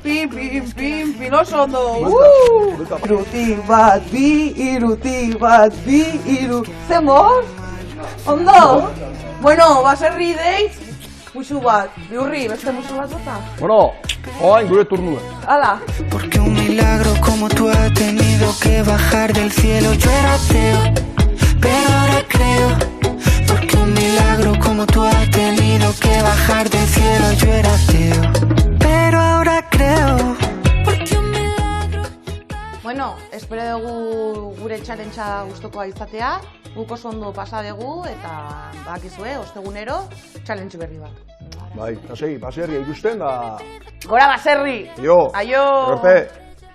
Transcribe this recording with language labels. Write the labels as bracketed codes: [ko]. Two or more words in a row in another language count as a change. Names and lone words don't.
[eu] Pin, pin, pin, pin, oso ondo. Buelta. Irutik bat, bi, irutik bat, bi, iru. Zer moz? Ondo? Bueno, baserri deitz, musu bat, biurri, beste musu bat bota. Bueno, oain gure turnua. Hala. [es] Porque un milagro como tú ha tenido que bajar del cielo. Yo era ateo, pero ahora creo. Porque un milagro como tú ha tenido que bajar del cielo. Yo era ateo, pero ahora creo. Porque un milagro. [eu] Bueno, espero dugu gure challengea gustokoa izatea. Guk oso ondo pasa dugu eta bakizue, ostegunero challenge berri bat. Bai, eta segi, baserria ikusten da... Gora baserri! Jo, Aio! Erpe!